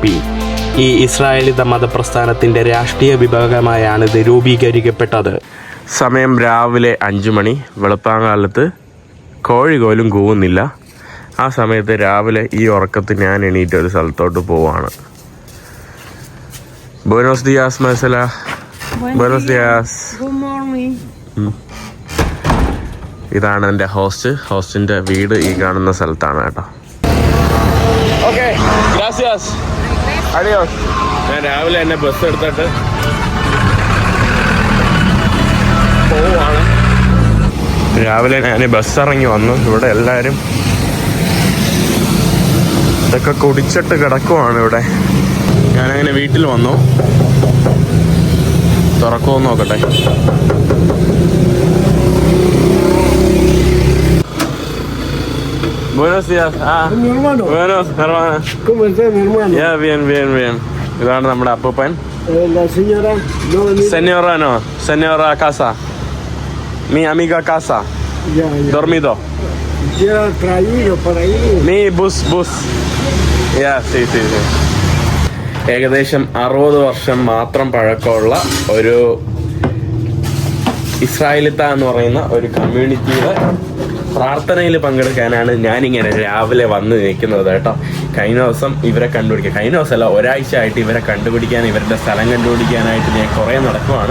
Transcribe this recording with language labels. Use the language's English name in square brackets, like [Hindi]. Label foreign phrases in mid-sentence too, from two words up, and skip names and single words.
[Malayalam] ഈ ഇസ്രായേലിത മതപ്രസ്ഥാനത്തിൻ്റെ രാഷ്ട്രീയ വിഭാഗമായാണ് ഇത് രൂപീകരിക്കപ്പെട്ടത്. സമയം രാവിലെ 5 മണി. വെളുപ്പാങ്കാലത്ത് കോഴി പോലും കൂവുന്നില്ല. ആ സമയത്ത് രാവിലെ ഈ ഉറക്കത്തിൽ ഞാൻ എണീറ്റ് ഒരു സ്ഥലത്തോട്ട് പോവാണ്. [Spanish] Buenos días, Marcela. Buenos días. [English] Good morning. [Malayalam] ഇതാണ് എൻ്റെ ഹോസ്റ്റിൻ്റെ വീട് ഈ കാണുന്ന സ്ഥലത്താണ് കേട്ടോ. [Spanish] okay, gracias, adiós. [Malayalam] ഞാൻ രാവിലെ എന്നെ ബസ് എടുത്തിട്ട് പോവാണ്. രാവിലെ ഞാൻ ബസ് ഇറങ്ങി വന്നു. ഇവിടെ എല്ലാവരും ഇതൊക്കെ കുടിച്ചിട്ട് കിടക്കുവാണ് ഇവിടെ. ഞാനങ്ങനെ വീട്ടിൽ വന്നു. തുറക്കുമോ നോക്കട്ടെ. [Spanish] Buenos días. Mi hermano. Buenos, hermano. ¿Cómo está mi hermano? Ya, bien, bien, bien. [Malayalam] ഇതാണ് നമ്മുടെ അപ്പൂപ്പൻ. [Spanish] La señora no venía. Señora no, señora casa. Mi amiga casa. Ya. Dormido. Ya traído por ahí. Mi bus. Ya, sí. [Malayalam] ഏകദേശം 60 വർഷം മാത്രം പഴക്കമുള്ള ഒരു ഇസ്രായേലിത്ത എന്ന് പറയുന്ന ഒരു കമ്മ്യൂണിറ്റിയുടെ പ്രാർത്ഥനയിൽ പങ്കെടുക്കാനാണ് ഞാനിങ്ങനെ രാവിലെ വന്ന് നിൽക്കുന്നത് കേട്ടോ. കഴിഞ്ഞ ദിവസം ഇവരെ കണ്ടുപിടിക്കുക, കഴിഞ്ഞ ദിവസമല്ല, ഒരാഴ്ച ആയിട്ട് ഇവരെ കണ്ടുപിടിക്കാൻ, ഇവരുടെ സ്ഥലം കണ്ടുപിടിക്കാനായിട്ട് ഞാൻ കുറേ നടക്കുവാണ്.